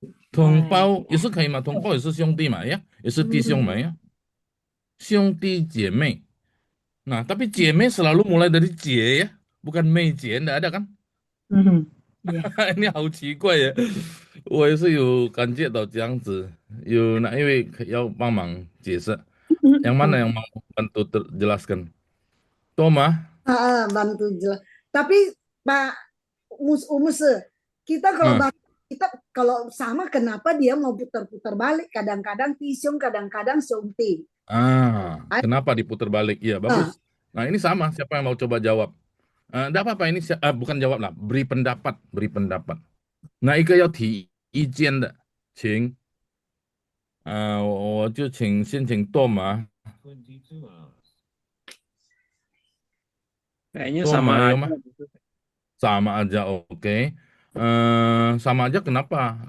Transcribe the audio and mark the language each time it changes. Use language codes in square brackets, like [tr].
[zh] 同胞也是可以嘛，同胞也是兄弟嘛呀，也是弟兄嘛呀，兄弟姐妹。 [id] Nah, tapi 姐妹 selalu mulai dari 姐 ya, bukan 妹姐, enggak ada kan? [zh] 你好奇怪呀，我也是有感觉到这样子。有哪一位要帮忙解释？ [id] yang mana yang mau bantu jelaskan? Toma? Bantu jelas. Tapi Pak Umus, kita kalau sama kenapa dia mau putar-putar balik? Kadang-kadang Tisiong, kadang-kadang Xiongti. Kenapa diputar balik? Iya, bagus. Nah, ini sama. Siapa yang mau coba jawab? Enggak apa-apa, ini bukan jawab lah, beri pendapat. [zh] Nah, 一个要提意见的，请，我就先请Toma. [id] Kayaknya sama aja. Sama aja, oke. Sama aja kenapa?